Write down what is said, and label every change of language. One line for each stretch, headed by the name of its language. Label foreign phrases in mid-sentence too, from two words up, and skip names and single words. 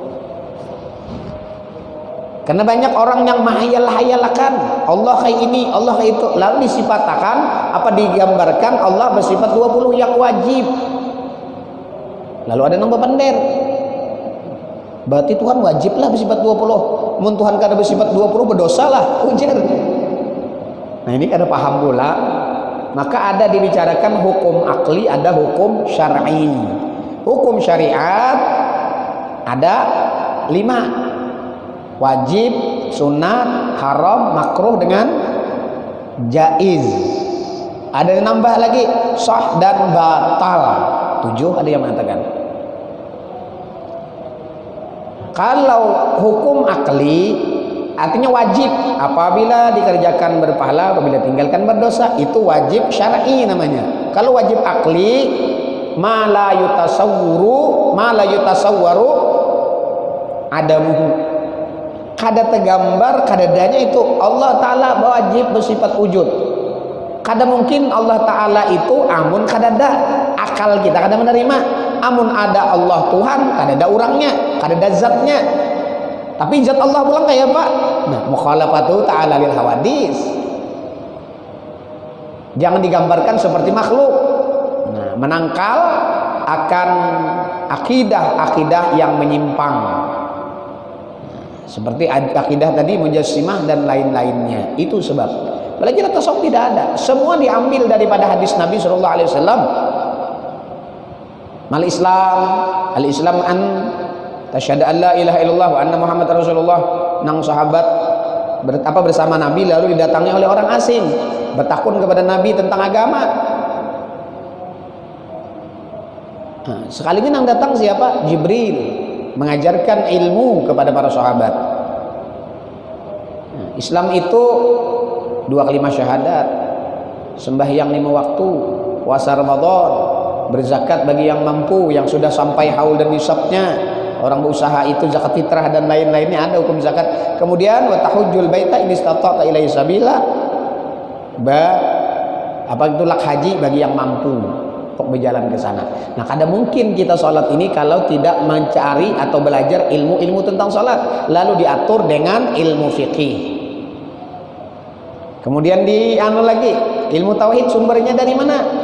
Indonesian: Karena banyak orang yang menghayal-hayalkan Allah kayak ini, Allah kayak itu, lalu disifatakan digambarkan Allah bersifat 20 yang wajib. Lalu ada nombor pendek, berarti Tuhan wajiblah bersifat 20.
Banjar: Mun Tuhan kada bersifat 20 berdosa lah, ujar. Nah, ini kada paham pula.
Indonesian: Maka ada dibicarakan hukum akli, ada hukum syar'i. Hukum syariat ada 5: wajib, sunat, haram, makruh dengan jaiz. Ada yang nambah lagi sah dan batal. 7 ada yang mengatakan. Kalau hukum akli artinya wajib, apabila dikerjakan berpahala, apabila tinggalkan berdosa, itu wajib syar'i namanya. Kalau wajib akli,
Arabic: ما لا يتصور عدمه,
Indonesian: kada tergambar, kada adanya itu Allah Ta'ala wajib bersifat wujud.
Banjar: Kada mungkin Allah Ta'ala itu amun kada ada, akal kita kada menerima. Amun ada Allah Tuhan, kada ada orangnya, kada ada zatnya. Tapi zat Allah pulang kayak apa? Nah,
Arabic: مخالفته تعالى للحوادث.
Indonesian: Jangan digambarkan seperti makhluk. Nah, menangkal akan akidah-akidah yang menyimpang. Seperti akidah tadi mujassimah dan lain-lainnya. Itu sebab belajar tasawuf tidak ada. Semua diambil daripada hadis Nabi
Arabic: صلى الله عليه وسلم. الإسلام أن تشهد أن لا إله إلا الله وأن محمدا رسول الله.
Banjar: Nang sahabat bersama Nabi, lalu didatangi oleh orang asing bertakun kepada Nabi tentang agama. Nah, sekali ini nang datang siapa?
Indonesian: Jibril mengajarkan ilmu kepada para sahabat. Nah, Islam itu 2 kalimat syahadat, sembahyang 5 waktu, puasa Ramadan, berzakat bagi yang mampu, yang sudah sampai haul dan nisabnya. Orang berusaha itu zakat fitrah dan lain-lainnya, ada hukum zakat.
Arabic: Kemudian وتحج البيت إن استطعت إليه سبيلا.
Indonesian: Itu lak haji bagi yang mampu untuk berjalan ke sana. Nah, kada mungkin kita sholat ini kalau tidak mencari atau belajar ilmu-ilmu tentang sholat, lalu diatur dengan ilmu fikih. Kemudian lagi ilmu tauhid, sumbernya dari mana?